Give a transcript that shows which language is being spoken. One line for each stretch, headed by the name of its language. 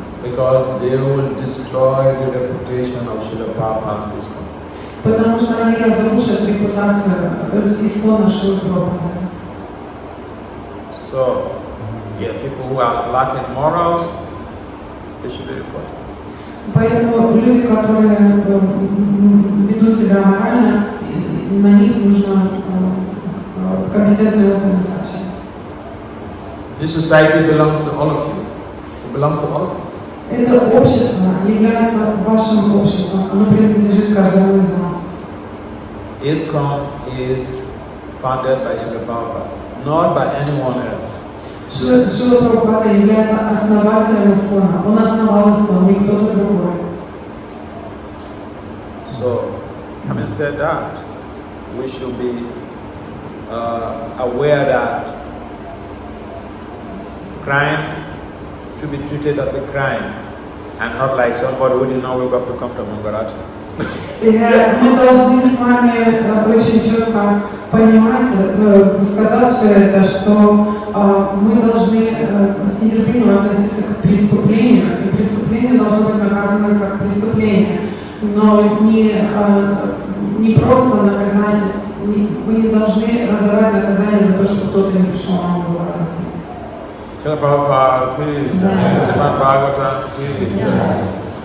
English: Because they will destroy the reputation of Srila Prabhupada's ISKCON.
Russian: Потому что они разрушат репутацию ИСККОНа Шрилы Прабхупады.
English: So, yeah, people who are lacking morals, they should be reported.
Russian: Поэтому люди, которые ведут себя морально, на них нужно компетентные органы сообщать.
English: This society belongs to all of you. It belongs to all of us.
Russian: Это общество является вашим обществом, оно принадлежит каждому из вас.
English: ISKCON is founded by Srila Prabhupada, not by anyone else.
Russian: Шрила Прабхупада является основателем ИСККОНа. Он основал ИСККОН, не кто-то другой.
English: So, having said that, we should be aware that crime should be treated as a crime and not like somebody who did not wake up to come to Maharaja.
Russian: Мы должны с вами очень четко понимать, сказать все это, что мы должны с нетерпением относиться к преступлению, и преступление должно быть наказано как преступление, но не просто наказание, мы не должны раздавать наказание за то, что кто-то не пришел на Бхагаватам.
English: Srila Prabhupada, please. Srimad Bhagavatam, please.